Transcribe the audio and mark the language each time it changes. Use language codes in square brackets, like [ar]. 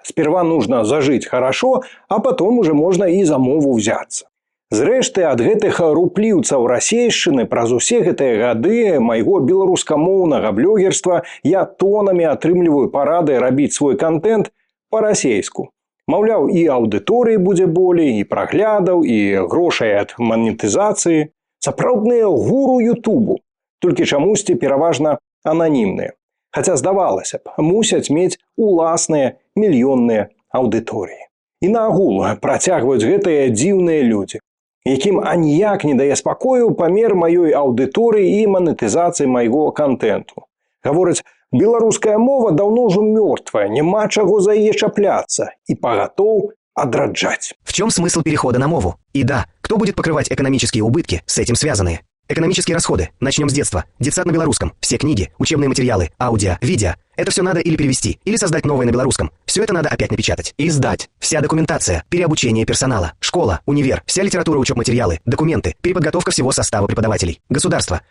[ru] Сперва нужно зажить хорошо, а потом уже можно и за мову взяться. [be] Зрэшты, ад гэтых рупліўцаў расейшчыны праз усе гэтыя гады майго беларускамоўнага блогерства я тонамі атрымліваю парады рабіць свой контент па-расейску. Маўляў, і аўдыторыі будзе болей, і праглядаў, і грошай ад манетызацыі. Сапраўдныя гуру Ютубу, толькі чамусьці пераважна ананімныя. Хаця, здавалася б, мусяць мець уласныя мільённыя аўдыторыі. І наогул працягваюць гэтыя дзіўныя людзі, якім аніяк не дае спакою памер маёй аўдыторыі і манетызацыі майго контенту. Гавораць, беларуская мова даўно ўжо мёртвая, няма чаго за яе чапляцца і пагатоў отраджать. [ru] В чем смысл перехода на мову? И да, кто будет покрывать экономические убытки, с этим связанные? Экономические расходы. Начнем с детства. Детсад на белорусском. Все книги, учебные материалы, аудио, видео. Это все надо или перевести, или создать новое на белорусском. Все это надо опять напечатать. И сдать. Вся документация, переобучение персонала, школа, универ, вся литература, учеб-материалы, документы, переподготовка всего состава преподавателей. Государство.